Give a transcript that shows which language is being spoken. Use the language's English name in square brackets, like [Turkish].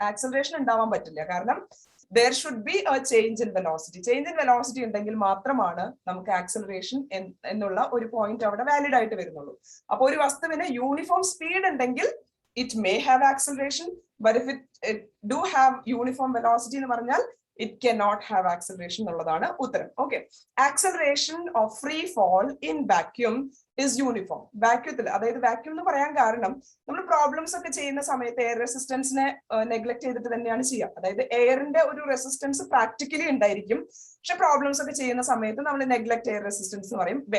[Malayalam] Acceleration ഉണ്ടാവാൻ പറ്റില്ല. കാരണം [English] there should be a change in velocity. [Malayalam] Change in velocity ഉണ്ടെങ്കിൽ മാത്രമാണ് നമുക്ക് ആക്സിലറേഷൻ എന്നുള്ള ഒരു പോയിന്റ് അവിടെ വാലിഡ് ആയിട്ട് വരുന്നുള്ളൂ. അപ്പൊ ഒരു വസ്തുവിന് യൂണിഫോം സ്പീഡ് ഉണ്ടെങ്കിൽ [English] it may have acceleration, but if it do have uniform velocity [Malayalam] എന്ന് പറഞ്ഞാൽ [English] it cannot have acceleration [Malayalam] എന്നുള്ളതാണ് ഉത്തരം. [English] Okay, acceleration of free fall in vacuum is uniform. [Malayalam] വാക്യൂത്തിൽ, അതായത് വാക്യൂം എന്ന് പറയാൻ കാരണം നമ്മൾ പ്രോബ്ലംസ് ഒക്കെ ചെയ്യുന്ന സമയത്ത് എയർ റെസിസ്റ്റൻസിനെ നെഗ്ലക്ട് ചെയ്തിട്ട് തന്നെയാണ് ചെയ്യുക. അതായത് എയറിന്റെ ഒരു റെസിസ്റ്റൻസ് പ്രാക്ടിക്കലി ഉണ്ടായിരിക്കും, പക്ഷെ പ്രോബ്ലംസ് ഒക്കെ ചെയ്യുന്ന സമയത്ത് നമ്മൾ [English] neglect air resistance [Malayalam] എന്ന് പറയും.